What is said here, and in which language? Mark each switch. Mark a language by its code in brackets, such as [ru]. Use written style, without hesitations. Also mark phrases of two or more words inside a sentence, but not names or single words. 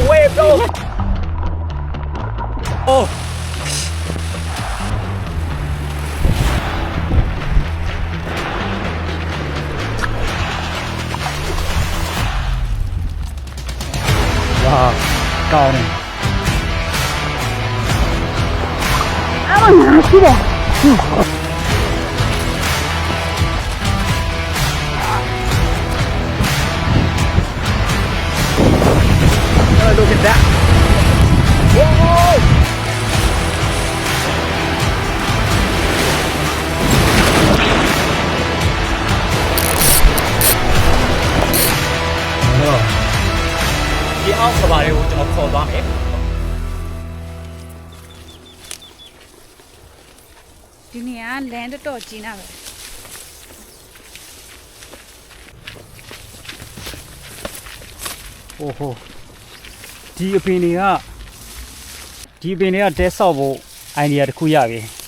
[en] bro. Oh. Wow, [vi] cao này. À, mà chi đấy. [en] Look at that. Whoa. [vi] Đi áo của bà đây cho nó khổ lắm ấy. Đi nè, lên được chi nào. [en] Oh. [my] ဒီအပင်တွေကတဲဆောက်ဖို့ idea တစ်ခုရပြီ